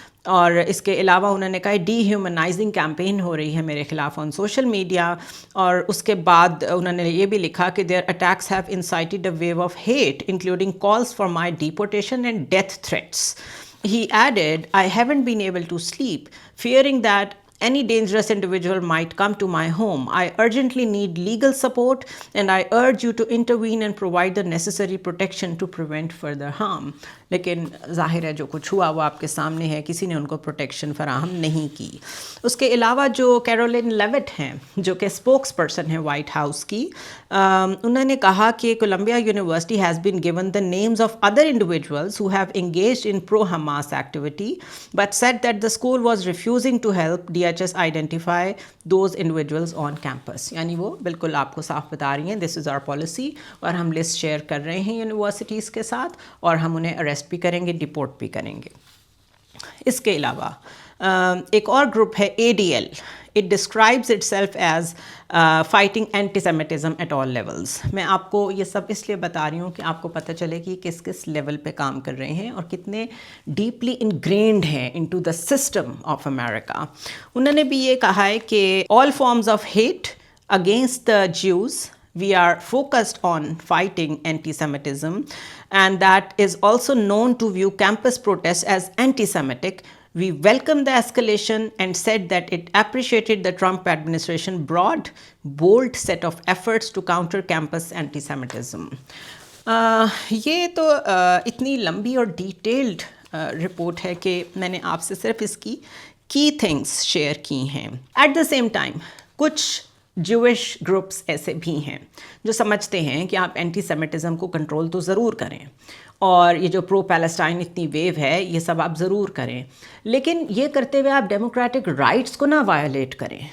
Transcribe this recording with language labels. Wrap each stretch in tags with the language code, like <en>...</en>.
<ur>اور اس کے علاوہ انہوں نے کہا ڈی ہیومنائزنگ کیمپین ہو رہی ہے میرے خلاف آن سوشل میڈیا. اور اس کے بعد انہوں نے یہ بھی لکھا کہ</ur> <en>Their attacks have incited a wave of hate including calls for my deportation and death threats. He added, I haven't been able to sleep, fearing that any dangerous individual might come to my home. I urgently need legal support and I urge you to intervene and provide the necessary protection to prevent further harm.</en> <ur>لیکن ظاہر ہے جو کچھ ہوا وہ آپ کے سامنے ہے، کسی نے ان کو پروٹیکشن فراہم نہیں کی. اس کے علاوہ جو کیرولین لیوٹ ہیں جو کہ اسپوکس پرسن ہیں وائٹ ہاؤس کی، انہوں نے کہا کہ</ur> <en>Columbia university has been given the names of other individuals who have engaged in pro Hamas activity but said that the school was refusing to help DHS identify those individuals on campus.</en> <ur>یعنی وہ بالکل آپ کو صاف بتا رہی ہیں</ur> <en>this is our policy,</en> <ur>اور ہم لسٹ شیئر کر رہے ہیں یونیورسٹیز کے ساتھ، اور ہم انہیں اریسٹ بھی کریں گے، ڈیپورٹ بھی کریں گے. اس کے علاوہ ایک اور گروپ ہے ADL.</ur> <en>It describes itself as fighting anti semitism at all levels.</en> <ur>میں آپ کو یہ سب اس لیے بتا رہی ہوں کہ آپ کو پتہ چلے کہ کس کس لیول پہ کام کر رہے ہیں اور کتنے ڈیپلی انگرینڈ ہیں</ur> <en>Into the system of America.</en> <ur>انہوں نے بھی یہ کہا ہے کہ</ur> <en>All forms of hate against the Jews we are focused on fighting anti-Semitism, and that is also known to view campus protests as anti-Semitic. We welcome the escalation and said that it appreciated the Trump administration broad, bold set of efforts to counter campus anti-Semitism.</en> <ur>یہ تو اتنی لمبی اور detailed report ہے کہ میں نے آپ سے صرف اس کی کی تھنگس شیئر کی ہیں.</ur> <en>at the same time</en> <ur>کچھ جوش گروپس ایسے بھی ہیں جو سمجھتے ہیں کہ آپ اینٹی سیمیٹزم کو کنٹرول تو ضرور کریں، اور یہ جو پرو پیلسٹائن اتنی ویو ہے یہ سب آپ ضرور کریں، لیکن یہ کرتے ہوئے آپ ڈیموکریٹک رائٹس کو نہ وائلیٹ کریں.</ur>